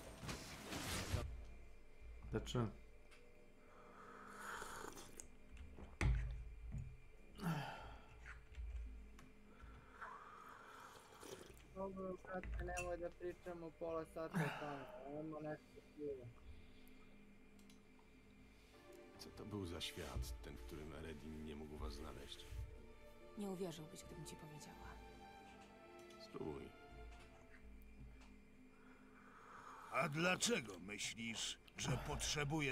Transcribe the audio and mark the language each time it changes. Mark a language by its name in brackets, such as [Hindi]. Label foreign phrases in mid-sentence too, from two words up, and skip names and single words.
[Serbian] Da čujem. Dobro, kratko, nemoj da pričamo pola sata o tome, imamo nešto pivo. [Polish] Co to był za świat, ten, w którym Eredin nie mógł was znaleźć? Nie uwierzyłbyś, gdybym ci powiedziała. Stój. A dlaczego myślisz, że potrzebuję...